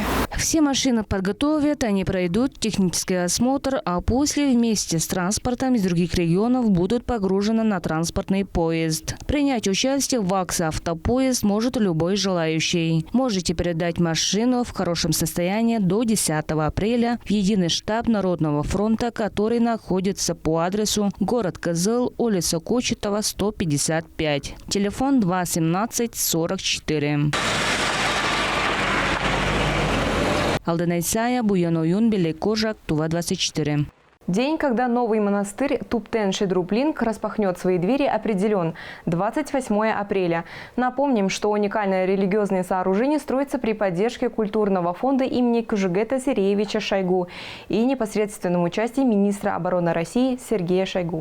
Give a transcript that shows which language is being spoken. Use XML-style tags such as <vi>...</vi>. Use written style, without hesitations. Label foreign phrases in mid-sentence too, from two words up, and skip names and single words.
<ru>Все машины подготовят, они пройдут технический осмотр, а после вместе с транспортом из других регионов будут погружены на транспортный поезд. Принять участие в акции «Автопоезд» может любой желающий. Можете передать машину в хорошем состоянии до 10 апреля в единый штаб Народного фронта, который находится по адресу город Кызыл, улица Кочетова, 155. Телефон 2 17 44. Алтынай Сая, Буян Оюн, Белек Кожак, Тува 24. День, когда новый монастырь Туптен Шедрублинг распахнет свои двери, определен – 28 апреля. Напомним, что уникальное религиозное сооружение строится при поддержке культурного фонда имени Кужугета Зиреевича Шойгу и непосредственном участии министра обороны России Сергея Шойгу.</ru>